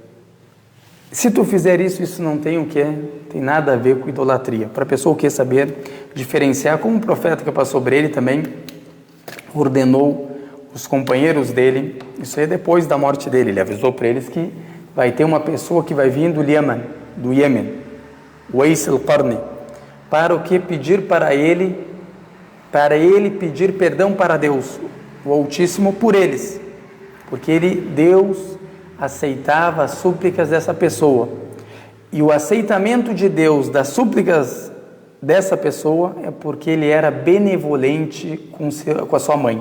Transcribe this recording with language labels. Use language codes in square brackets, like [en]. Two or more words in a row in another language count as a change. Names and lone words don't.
[pt] Se tu fizer isso, isso não tem o que? Tem nada a ver com idolatria. Para a pessoa o que saber diferenciar, como o profeta que passou sobre ele também ordenou os companheiros dele, isso é depois da morte dele, ele avisou para eles que vai ter uma pessoa que vai vir do Iêmen, Uwais al-Qarni, para o que? Pedir para ele pedir perdão para Deus, o Altíssimo, por eles, porque Deus aceitava as súplicas dessa pessoa, e o aceitamento de Deus das súplicas dessa pessoa é porque ele era benevolente com a sua mãe.